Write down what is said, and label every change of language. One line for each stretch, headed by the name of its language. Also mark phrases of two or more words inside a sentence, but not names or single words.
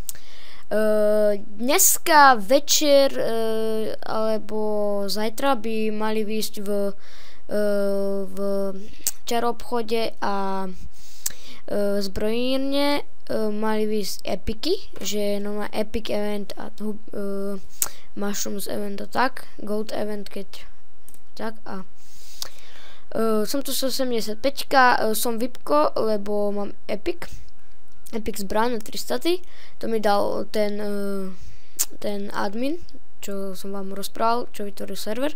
Slovak: Dneska večer alebo zajtra by mali výjsť v čaroobchode a zbrojírne mali výjsť epiky, že je nová
English: epic event
Slovak: a
English: mushrooms event
Slovak: a tak,
English: gold event
Slovak: keď tak a som tu 175, som VIPko, lebo mám epic zbraň na 3 staty, to mi dal ten admin, čo som vám rozprával, čo vytvoril server.